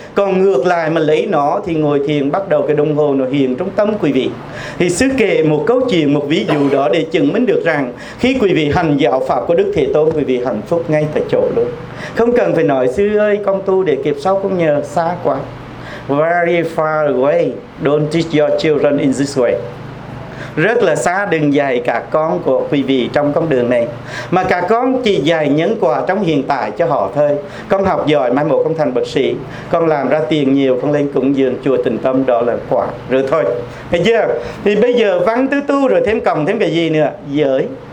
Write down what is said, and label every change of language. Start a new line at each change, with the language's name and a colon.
Vietnamese: Còn ngược lại mà lấy nó thì ngồi thiền bắt đầu cái đồng hồ nó hiện trong tâm, quý vị. Thì sư kể một câu chuyện, một ví dụ đó để chứng minh được rằng khi quý vị hành giáo pháp của Đức Thế Tôn, quý vị hạnh phúc ngay tại chỗ luôn. Không cần phải nói: sư ơi, con tu để kiếp sau con nhờ, xa quá.
English: Very far away, don't teach your children in this way.
Vietnamese: Rất là xa, đừng dạy cả con của quý vị trong con đường này. Mà cả con chỉ dạy nhân quả trong hiện tại cho họ thôi. Con học giỏi, mai mốt con thành bậc sĩ, con làm ra tiền nhiều, con lên cúng dường chùa Tịnh Tâm, đó là quả rồi thôi. Thấy chưa? Thì bây giờ văn tứ tu rồi thêm cầm thêm cái gì nữa? Giới.